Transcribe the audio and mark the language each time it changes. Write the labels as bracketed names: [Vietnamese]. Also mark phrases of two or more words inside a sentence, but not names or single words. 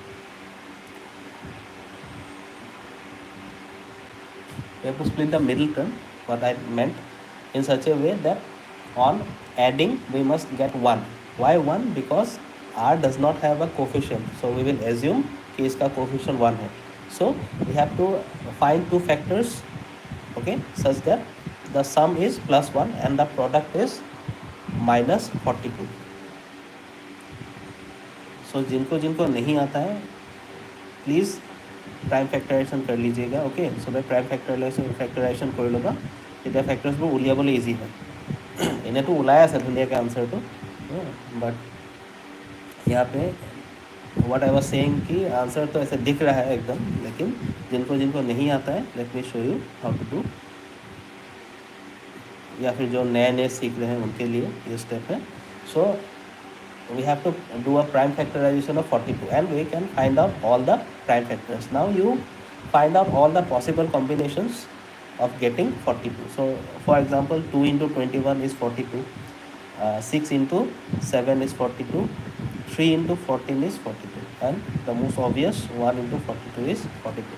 [English] We have to split the middle term, what I meant, in such a way that on adding we must get 1. Why 1? Because r does not have a coefficient, so we will assume [Hindi] कि इसका coefficient 1 है. [English] So we have to find two factors, okay, such that the sum is plus 1 and the product is minus 42. [Hindi] So जिनको जिनको नहीं आता है प्लीज़ [English] prime factorization [Hindi] कर लीजिएगा, ओके। सो मैं [English] prime factorization [Hindi] कर लूँगा, [Assamese] তেতিয়া ফেক্টৰছবোৰ উলিয়াবলৈ ইজি হয়। এনেতো ওলাই আছে ধুনীয়াকৈ আনচাৰটো, [Hindi] बट यहाँ पे [English] what I was saying [Hindi] कि आंसर तो ऐसे दिख रहा है एकदम, लेकिन जिनको जिनको नहीं आता है, [English] let me show you how to do, [Hindi] या फिर जो नए नए सीख रहे हैं उनके लिए ये स्टेप है। [English] सो we have to do a prime factorization of 42 and we can find out all the prime factors. Now you find out all the possible combinations of getting 42. So for example 2 into 21 is 42, 6 into 7 is 42, 3 into 14 is 42, and the most obvious 1 into 42 is 42.